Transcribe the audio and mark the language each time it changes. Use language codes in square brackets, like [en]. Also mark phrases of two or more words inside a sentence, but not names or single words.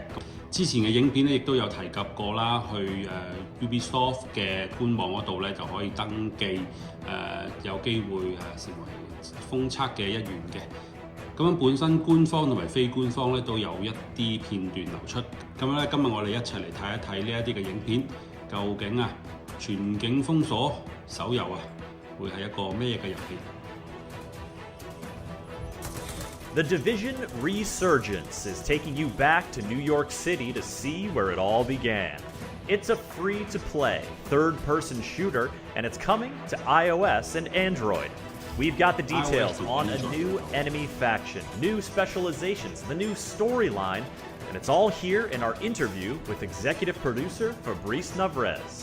[yue] 之前嘅影片咧亦都有提及過啦，去Ubisoft 嘅官網嗰度咧就可以登記，有機會成為封測嘅一員嘅。咁樣本身官方同埋非官方咧都有一啲片段流出。咁樣咧今日我哋一齊嚟睇一睇呢一啲嘅影片，究竟全境封鎖手遊會係一個咩嘅遊戲 [en] ？The Division Resurgence is taking you back to New York City to see where it all began. It's a free-to-play, third-person shooter, and it's coming to iOS and Android. We've got the details on a new enemy faction, new specializations, the new storyline, and it's all here in our interview with executive producer Fabrice Navarez.